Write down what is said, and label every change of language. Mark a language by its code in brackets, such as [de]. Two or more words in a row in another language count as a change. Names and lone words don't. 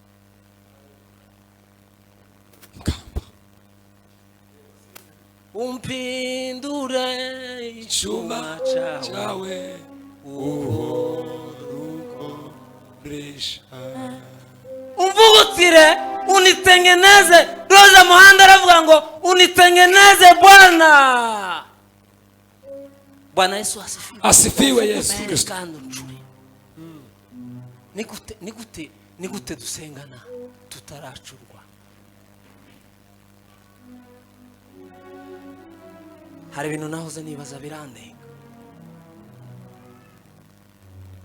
[rw] Umpindure icyuma cyawe uhorukoresha. Umvugutire, unitengeneze. Roza Muhanda aravuga ngo [sw] unitengeneze Bwana. Bwana Yesu asifiwe. Asifiwe Yesu Kristo. [rw] Kandi uncure. Ni gute dusengana tutaracurwa? Hari ibintu nahoze nibaza birandenga.